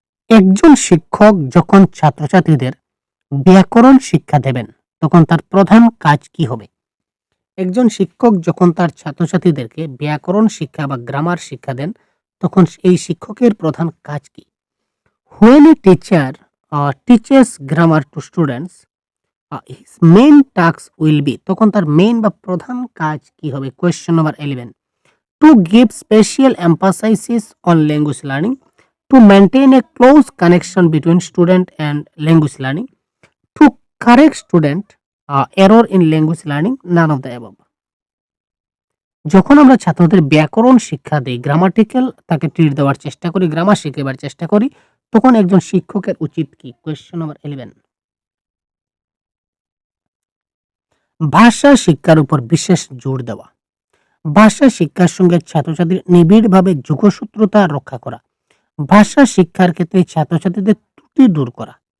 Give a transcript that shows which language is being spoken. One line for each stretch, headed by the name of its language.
Bangla: একজন শিক্ষক যখন ছাত্রছাত্রীদের ব্যাকরণ শিক্ষা দেবেন তখন তার প্রধান কাজ কি হবে? একজন শিক্ষক যখন তার ছাত্রছাত্রীদেরকে ব্যাকরণ শিক্ষা বা গ্রামার শিক্ষা দেন তখন এই শিক্ষকের প্রধান কাজ কি?
English: When a teacher teaches grammar to students, his main task will be,
Bangla: তখন তার মেইন বা প্রধান কাজ কি হবে? Question number 11।
English: To give special emphasis on language learning, to maintain a close connection between student and language learning, to correct student error in language learning, none of the above.
Bangla: যখন আমরা ছাত্রদের ব্যাকরণ শিক্ষা দেই, গ্রামাটিক্যাল তাকে treat দেওয়ার চেষ্টা করি, গ্রামার শিখাবার চেষ্টা করি, তখন একজন শিক্ষকের উচিত কি? Question number 11। ভাষা শিক্ষার উপর বিশেষ জোর দেওয়া, ভাষা শিক্ষার সঙ্গে ছাত্রছাত্রীর নিবিড়ভাবে যোগসূত্রতা রক্ষা করা, ভাষা শিক্ষার ক্ষেত্রে ছাত্রছাত্রীদের ত্রুটি দূর করা।